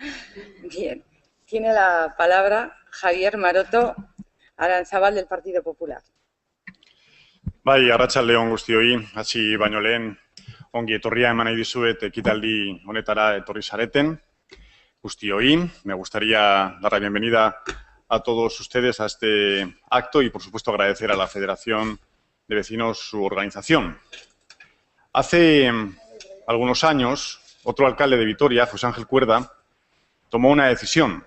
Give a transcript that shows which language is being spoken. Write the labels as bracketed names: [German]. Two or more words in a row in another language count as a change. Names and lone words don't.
[Spanish] Bien. Tiene la palabra Javier Maroto Aranzábal, del Partido Popular. [Basque] Bai, arratsaldeon guztioi, hasi baino lehen ongi etorria eman nahi dizuet ekitaldi honetara etorri zareten guztioi. [Spanish] Me gustaría dar la bienvenida a todos ustedes a este acto y, por supuesto, agradecer a la Federación de Vecinos su organización. Hace algunos años, otro alcalde de Vitoria, José Ángel Cuerda, tomó una decisión.